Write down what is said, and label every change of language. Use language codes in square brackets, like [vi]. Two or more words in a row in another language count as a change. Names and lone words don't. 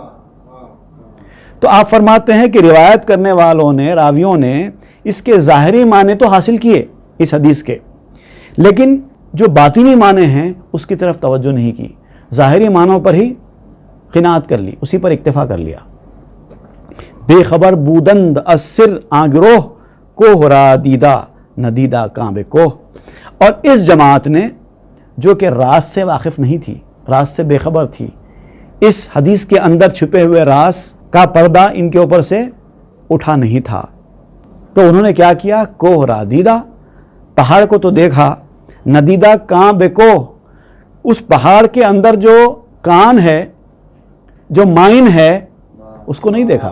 [ur] تو آپ فرماتے ہیں کہ روایت کرنے والوں نے، راویوں نے اس کے ظاہری معنی تو حاصل کیے اس حدیث کے، لیکن جو باطنی معنی ہیں اس کی طرف توجہ نہیں کی، ظاہری معنوں پر ہی قناعت کر لی، اسی پر اکتفا کر لیا. [fa] بے خبر بودند از سر آگروہ کوہ را دیدہ ندیدہ کاں بے کوہ. [ur] اور اس جماعت نے جو کہ راز سے واقف نہیں تھی، راز سے بے خبر تھی، اس حدیث کے اندر چھپے ہوئے راز کا پردہ ان کے اوپر سے اٹھا نہیں تھا، تو انہوں نے کیا کیا، [fa] کوہ را دیدہ، [ur] پہاڑ کو تو دیکھا، [fa] ندیدہ کاں بے کوہ، [ur] اس پہاڑ کے اندر جو کان ہے، جو مائن ہے، اس کو نہیں دیکھا.